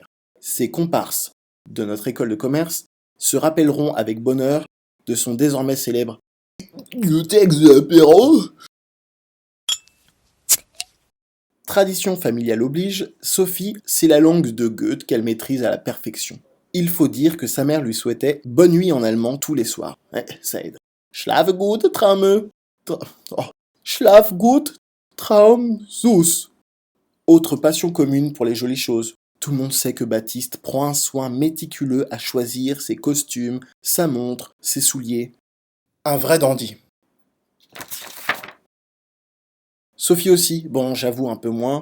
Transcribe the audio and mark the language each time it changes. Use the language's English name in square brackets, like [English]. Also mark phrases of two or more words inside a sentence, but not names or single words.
[French] Ces comparses de notre école de commerce se rappelleront avec bonheur de son désormais célèbre le texte de l'apéro. Tradition familiale oblige, Sophie, c'est la langue de Goethe qu'elle maîtrise à la perfection. Il faut dire que sa mère lui souhaitait bonne nuit en allemand tous les soirs. Ouais, ça aide. [German] Schlafe gut, Traume. Schlaf gut, Traum süß. [French] Autre passion commune pour les jolies choses. Tout le monde sait que Baptiste prend un soin méticuleux à choisir ses costumes, sa montre, ses souliers. Un vrai dandy. Sophie aussi, bon j'avoue un peu moins.